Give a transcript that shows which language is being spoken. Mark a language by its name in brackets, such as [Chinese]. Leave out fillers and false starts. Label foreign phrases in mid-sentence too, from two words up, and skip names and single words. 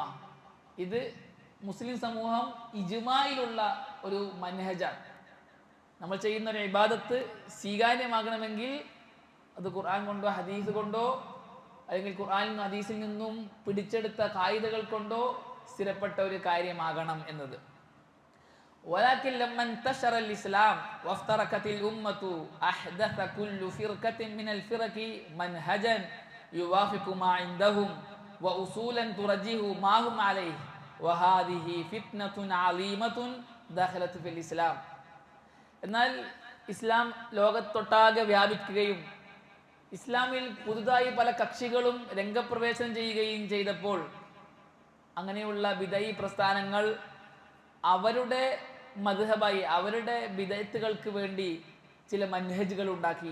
[Malayalam] ഇത് മുസ്ലിം സമൂഹം ഇജ്മായിലുള്ള ഒരു മൻഹജാണ്. നമ്മൾ ചെയ്യുന്ന ഒരു ഇബാദത്ത് സ്വീകാര്യമാകണമെങ്കിൽ അത് ഖുർആൻ കൊണ്ടോ ഹദീസ് കൊണ്ടോ അല്ലെങ്കിൽ ഖുർആനിൽ നിന്നും ഹദീസിൽ നിന്നും പിടിച്ചെടുത്ത ഖായിദകൾ കൊണ്ടോ സ്ഥിരപ്പെട്ട ഒരു കാര്യമാകണം എന്നത്. [Arabic] ولكن لما انتشر الإسلام وافترقت الأمة أحدث كل فرقة من الفرق منهجا يوافق ما عندهم وأصولا ترجح ما هم عليه وهذه فتنة عظيمة دخلت في الإسلام. [Malayalam] എന്നാൽ ഇസ്ലാം ലോകത്തൊട്ടാകെ വ്യാപിക്കുകയും ഇസ്ലാമിൽ പുതുതായി പല കക്ഷികളും രംഗപ്രവേശനം ചെയ്യുകയും ചെയ്തപ്പോൾ അങ്ങനെയുള്ള ബിദഈ പ്രസ്ഥാനങ്ങൾ അവരുടെ മദ്ഹബായി അവരുടെ ബിദഅത്തുകൾക്ക് വേണ്ടി ചില മൻഹജുകൾ ഉണ്ടാക്കി.